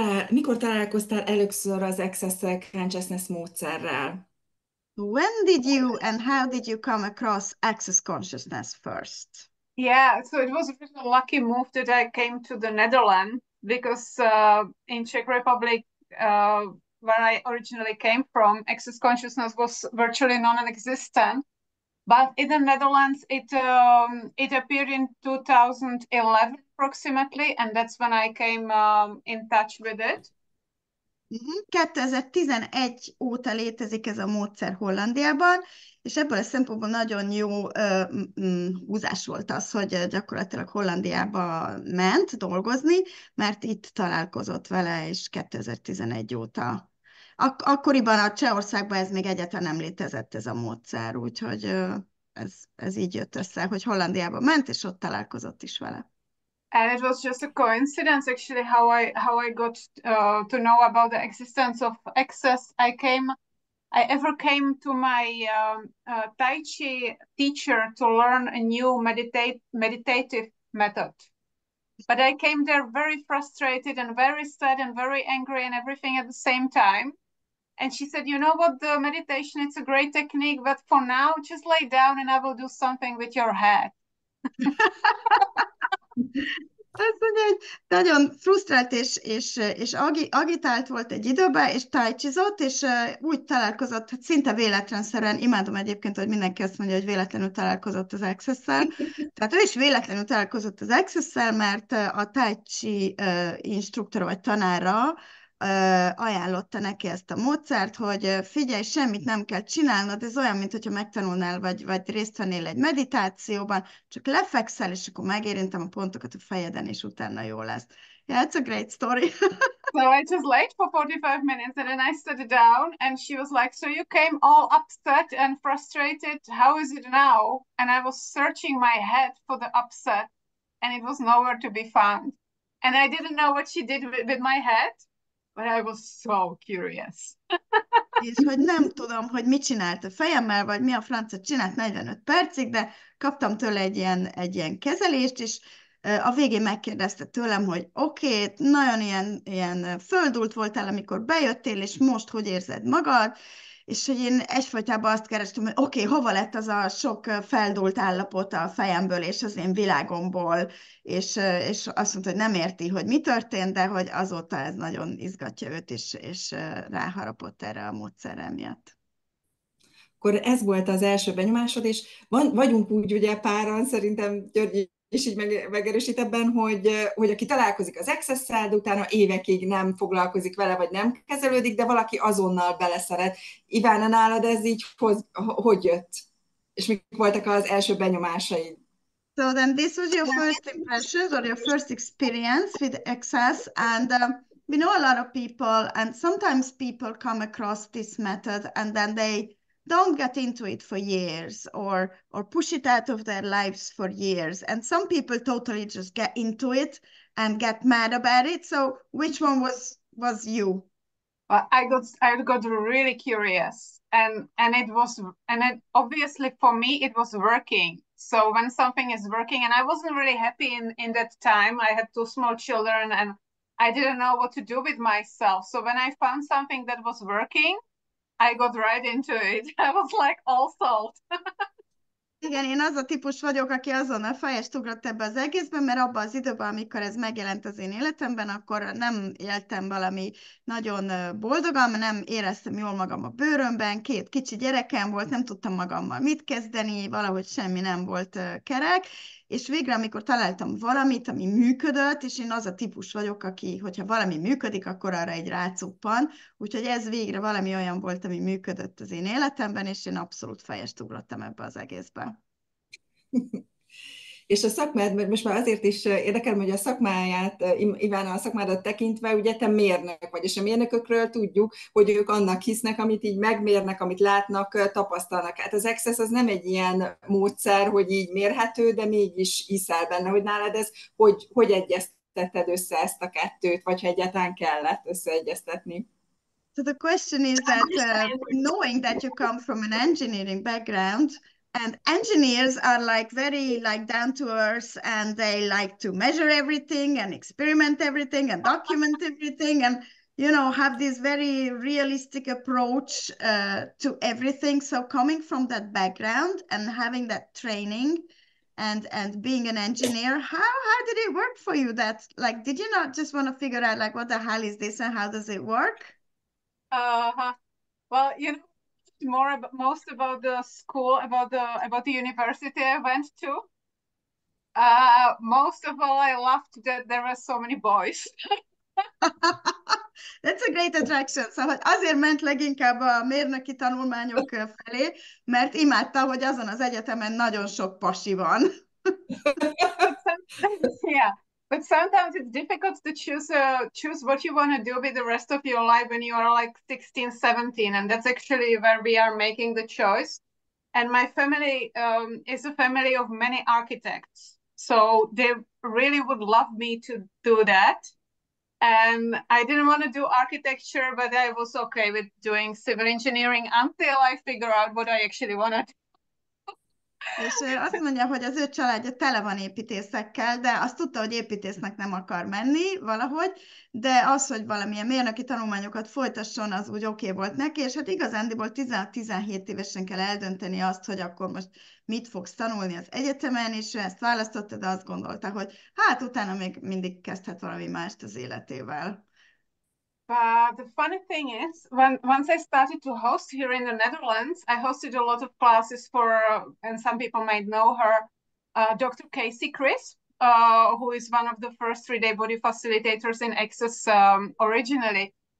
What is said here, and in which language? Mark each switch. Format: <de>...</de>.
<hu>Mikor találkoztál először az Access Consciousness módszerrel?</hu> <en>When did you and how did you come across Access Consciousness first? Yeah, so it was a really lucky move that I came to the Netherlands because in Czech Republic, where I originally came from, access consciousness was virtually non-existent. But in the Netherlands, it appeared in 2011 approximately, and that's when I came in touch with it.</en> <hu>2011 óta létezik ez a módszer Hollandiában, és ebből a szempontból nagyon jó húzás volt az, hogy gyakorlatilag Hollandiába ment dolgozni, mert itt találkozott vele, és 2011 óta. Akkoriban a Csehországban ez még egyáltalán nem létezett ez a módszer, úgyhogy ez így jött össze, hogy Hollandiába ment, és ott találkozott is vele.</hu> <en>And it was just a coincidence, actually, how I got to know about the existence of Access. I ever came to my Tai Chi teacher to learn a new meditative method. But I came there very frustrated and very sad and very angry and everything at the same time. And she said, you know what, the meditation, it's a great technique, but for now, just lay down and I will do something with your head.</en> <hu>Azt mondja, hogy nagyon frusztrált és agitált volt egy időben, és tájcsizott, és úgy találkozott, hogy szinte véletlenszerűen, imádom egyébként, hogy mindenki azt mondja, hogy véletlenül találkozott az Access-szel. Tehát ő is véletlenül találkozott az Access-szel, mert a Tai Chi instruktora vagy tanára ajánlotta neki ezt a módszert, hogy figyelj, semmit nem kell csinálnod, ez olyan, mintha megtanulnál, vagy részt vennél egy meditációban, csak lefekszel, és akkor megérintem a pontokat a fejeden, és utána jó lesz.</hu> <en>Yeah, it's a great story. So I was late for 45 minutes and then I sat down and she was like, so you came all upset and frustrated, how is it now? And I was searching my head for the upset and it was nowhere to be found. And I didn't know what she did with my head. But I was so curious.</en> <hu>És hogy nem tudom, hogy mit csinált a fejemmel, vagy mi a francot csinált 45 percig, de kaptam tőle egy ilyen kezelést, és a végén megkérdezte tőlem, hogy oké, nagyon ilyen földult voltál, amikor bejöttél, és most hogy érzed magad? és hogy én egyfolytában azt kerestem, hogy oké, hova lett az a sok feldúlt állapot a fejemből és az én világomból, és azt mondta, hogy nem érti, hogy mi történt, de hogy azóta ez nagyon izgatja őt, és ráharapott erre a módszerre miatt. Akkor ez volt az első benyomásod, és vagyunk úgy ugye páran, szerintem György is így megerősít ebben, hogy aki találkozik az Access-szel, de utána évekig nem foglalkozik vele, vagy nem kezelődik, de valaki azonnal beleszeret. Ivana, nálad ez így hogy jött? És mik voltak az első benyomásaid?</hu> <en>So then this was your first impressions or your first experience with Access, and we know a lot of people, and sometimes people come across this method and then they don't get into it for years or push it out of their lives for years. And some people totally just get into it and get mad about it. So which one was you? Well, I got really curious, and it obviously for me it was working. So when something is working, and I wasn't really happy in that time. I had two small children, and I didn't know what to do with myself. So when I found something that was working, I got right into it. I was like all sold.</en> <hu>Igen, én az a típus vagyok, aki azonnal fejest ugrott ebbe az egészben, mert abban az időben, amikor ez megjelent az én életemben, akkor nem éltem valami nagyon boldogan, nem éreztem jól magam a bőrömben, 2 kicsi gyerekem volt, nem tudtam magammal mit kezdeni, valahogy semmi nem volt kerek, és végre, amikor találtam valamit, ami működött, és én az a típus vagyok, aki, hogyha valami működik, akkor arra egy rácuppan, úgyhogy ez végre valami olyan volt, ami működött az én életemben, és én abszolút fejest ugrottam ebbe az egészbe. És a szakmád, mert most már azért is érdekel, hogy a szakmáját, Ivana, a szakmádat tekintve, ugye te mérnök vagy, és a mérnökökről tudjuk, hogy ők annak hisznek, amit így megmérnek, amit látnak, tapasztalnak. Hát az Access az nem egy ilyen módszer, hogy így mérhető, de mégis hiszel benne, hogy nálad ez, hogy egyeztetted össze ezt a kettőt, vagy ha egyáltalán kellett összeegyeztetni.</hu> <en>So the question is that knowing that you come from an engineering background, and engineers are like very like down to earth, and they like to measure everything and experiment everything and document everything, and have this very realistic approach to everything. So coming from that background and having that training and being an engineer, how did it work for you? That like, did you not just want to figure out like what the hell is this and how does it work? Well, most about the school, about the university I went to. Most of all, I loved that there were so many boys. That's a great attraction.</en> <hu>Szóval azért ment leginkább a mérnöki tanulmányok felé, mert imádta, hogy azon az egyetemen nagyon sok pasi van.</hu> <en>Yeah. But sometimes it's difficult to choose what you want to do with the rest of your life when you are like 16, 17. And that's actually where we are making the choice. And my family is a family of many architects. So they really would love me to do that. And I didn't want to do architecture, but I was okay with doing civil engineering until I figure out what I actually want to do.</en> <hu>És azt mondja, hogy az ő családja tele van építészekkel, de azt tudta, hogy építésznek nem akar menni valahogy, de az, hogy valamilyen mérnöki tanulmányokat folytasson, az úgy oké volt neki, és hát igazándiból 16-17 évesen kell eldönteni azt, hogy akkor most mit fogsz tanulni az egyetemen, és ő ezt választotta, de azt gondolta, hogy hát utána még mindig kezdhet valami mást az életével.</hu> <en>But the funny thing is, once I started to host here in the Netherlands, I hosted a lot of classes for, and some people might know her, Dr. Casey Chris, who is one of the first 3-day body facilitators in Access originally.</en>